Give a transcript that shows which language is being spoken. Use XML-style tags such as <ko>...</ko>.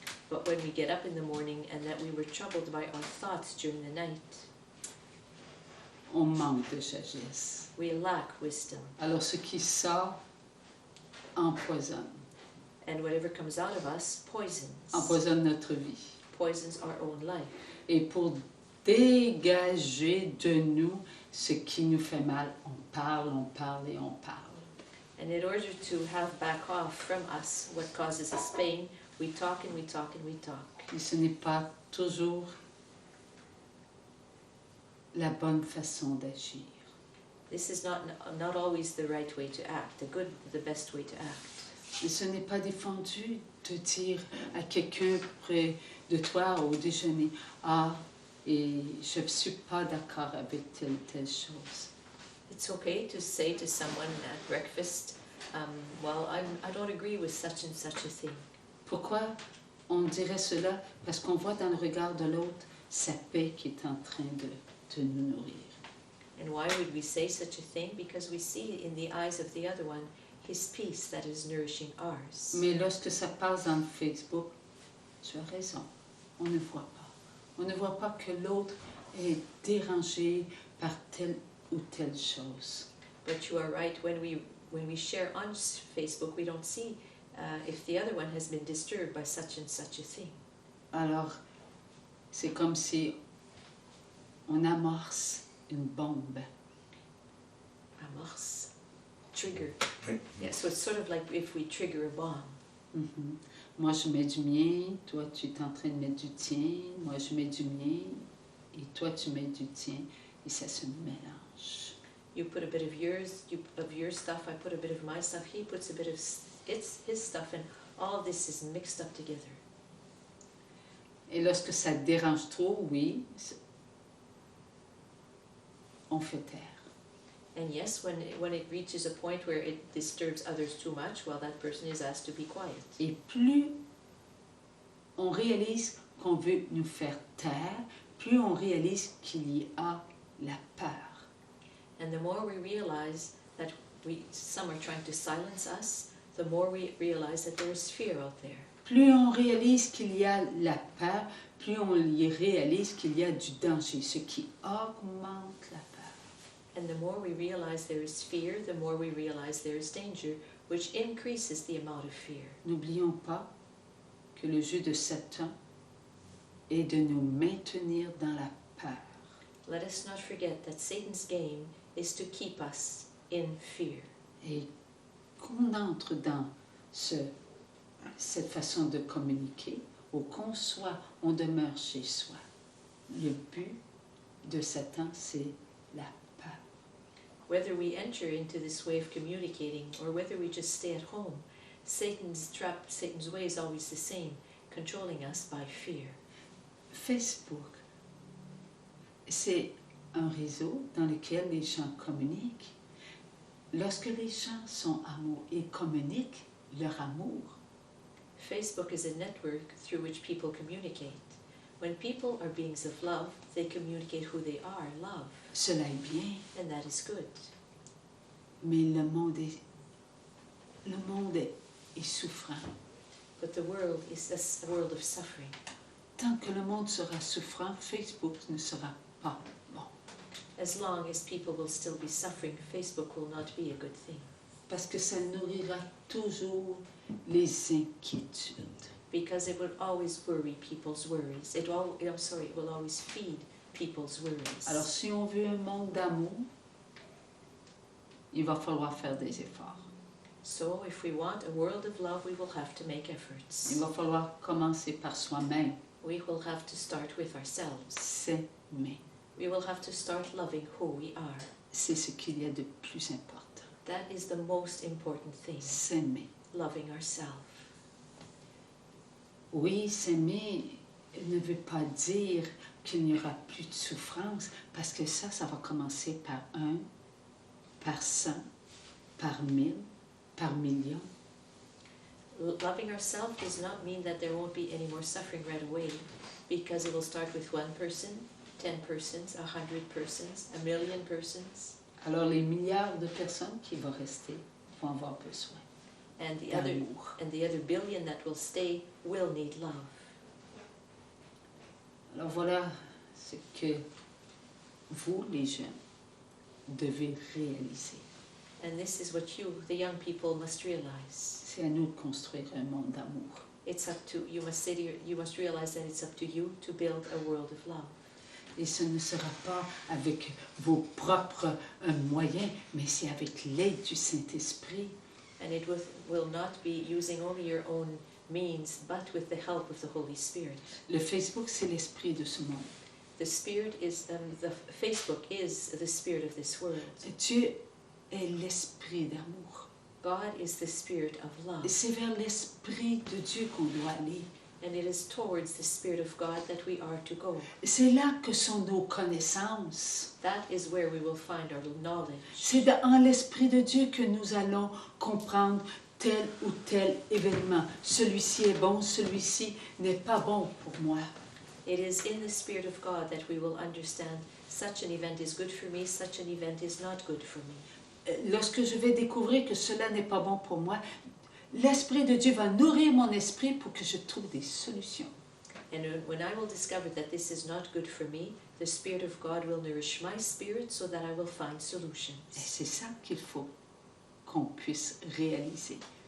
<en>But when we get up in the morning and that we were troubled by our thoughts during the night,</en> <fr>on manque de sagesse.</fr> <en>we lack wisdom.</en> <fr>Alors ce qui sort empoisonne,</fr> <en>And whatever comes out of us</en> <fr>empoisonne notre vie.</fr> <en>poisons our own life.</en> <fr>Et pour dégager de nous ce qui nous fait mal, on parle et on parle.</fr> <en>And in order to have back off from us what causes us pain, we talk and we talk and we talk.</en> <fr>Et ce n'est pas toujours la bonne façon d'agir.</fr> <en>This is not always the right way to act, the best way to act.</en> <fr>Et ce n'est pas défendu de dire à quelqu'un près de toi au déjeuner, ah, et je ne suis pas d'accord avec telle chose.</fr> <en>It's okay to say to someone at breakfast, well, I don't agree with such and such a thing.</en> <fr>Pourquoi on dirait cela? Parce qu'on voit dans le regard de l'autre sa paix qui est en train de nous nourrir.</fr> <en>And why would we say such a thing? Because we see in the eyes of the other one his peace that is nourishing ours.</en> <fr>Mais lorsque ça passe dans le Facebook, tu as raison, on ne voit pas. On ne voit pas que l'autre est dérangé par telle ou telle chose.</fr> <en>But you are right, when we share on Facebook, we don't see if the other one has been disturbed by such and such a thing.</en> <fr>Alors, c'est comme si on amorce une bombe. Amorce, trigger. Oui.</fr> <en>Yeah, so it's sort of like if we trigger a bomb. Mhm.</en> <fr>Moi, je mets du mien, toi, tu es en train de mettre du tien, moi, je mets du mien, et toi, tu mets du tien, et ça se mélange.</fr> <en>You put a bit of your stuff, I put a bit of my stuff, he puts a bit of his stuff, and all this is mixed up together.</en> <fr>Et lorsque ça dérange trop, oui, on fait taire.</fr> <en>And yes, when it reaches a point where it disturbs others too much, well, that person is asked to be quiet.</en> <fr>Et plus on réalise qu'on veut nous faire taire, plus on réalise qu'il y a la peur.</fr> <en>And the more we realize that some are trying to silence us, the more we realize that there is fear out there.</en> <fr>Plus on réalise qu'il y a la peur, plus on y réalise qu'il y a du danger, ce qui augmente la peur.</fr> <en>And the more we realize there is fear, the more we realize there is danger, which increases the amount of fear.</en> <fr>N'oublions pas que le jeu de Satan est de nous maintenir dans la peur.</fr> <en>Let us not forget that Satan's game is to keep us in fear.</en> <fr>Et qu'on entre dans cette façon de communiquer, ou qu'on soit, on demeure chez soi. Le but de Satan, c'est la peur.</fr> <en>Whether we enter into this way of communicating or whether we just stay at home, Satan's way is always the same, controlling us by fear.</en> <fr>Facebook, c'est un réseau dans lequel les gens communiquent. Lorsque les gens sont amoureux et communiquent leur amour,</fr> <en>Facebook is a network through which people communicate. When people are beings of love, they communicate who they are, love.</en> <fr>cela est bien,</fr> <en>And that is good.</en> <fr>mais le monde est souffrant.</fr> <en>But the world is a world of suffering.</en> <fr>Tant que le monde sera souffrant, Facebook ne sera pas bon.</fr> <en>As long as people will still be suffering, Facebook will not be a good thing.</en> <fr>Parce que ça nourrira toujours les inquiétudes.</fr> <en>Because it will always worry people's worries. It will always feed people's worries.</en> <fr>Alors si on veut un monde d'amour, il va falloir faire des efforts.</fr> <en>So if we want a world of love, we will have to make efforts.</en> <fr>Il va falloir commencer par soi-même.</fr> <en>We will have to start with ourselves.</en> <fr>S'aimer.</fr> <en>We will have to start loving who we are.</en> <fr>C'est ce qu'il y a de plus important.</fr> <en>That is the most important thing.</en> <fr>S'aimer.</fr> <en>Loving ourselves.</en> <fr>Oui, s'aimer ne veut pas dire qu'il n'y aura plus de souffrance, parce que ça va commencer par 1, par 100, par 1000, par million.</fr> <en>Loving ourselves does not mean that there won't be any more suffering right away, because it will start with 1 person, 10 persons, 100 persons, 1,000,000 persons.</en> <fr>Alors les milliards de personnes qui vont rester vont avoir besoin d'amour.</fr> <en>And the other billion that will stay will need love.</en> <fr>Alors voilà ce que vous, les jeunes, devez réaliser.</fr> <en>And this is what you, the young people, must realize.</en> <fr>C'est à nous de construire un monde d'amour.</fr> <en>It's up to you. You must realize that it's up to you to build a world of love.</en> <fr>Et ce ne sera pas avec vos propres moyens, mais c'est avec l'aide du Saint-Esprit.</fr> <en>And it will not be using only your own means, but with the help of the Holy Spirit.</en> <fr>Le Facebook, c'est l'esprit de ce monde.</fr> <en>The Spirit is the Facebook is the spirit of this world.</en> <fr>Dieu est l'esprit d'amour.</fr> <en>God is the spirit of love.</en> <fr>Et c'est vers l'esprit de Dieu qu'on doit aller.</fr> <en>And it is towards the Spirit of God that we are to go.</en> <fr>C'est là que sont nos connaissances.</fr> <en>That is where we will find our knowledge.</en> <fr>C'est dans l'esprit de Dieu que nous allons comprendre tel ou tel événement. Celui-ci est bon, celui-ci n'est pas bon pour moi.</fr> <en>It is in the Spirit of God that we will understand such an event is good for me, such an event is not good for me.</en> <fr>Lorsque je vais découvrir que cela n'est pas bon pour moi, l'Esprit de Dieu va nourrir mon esprit pour que je trouve des solutions.</fr> <en>And when I will discover that this is not good for me, the Spirit of God will nourish my spirit so that I will find solutions.</en> <fr>Et c'est ça qu'il faut qu'on puisse réaliser.</fr>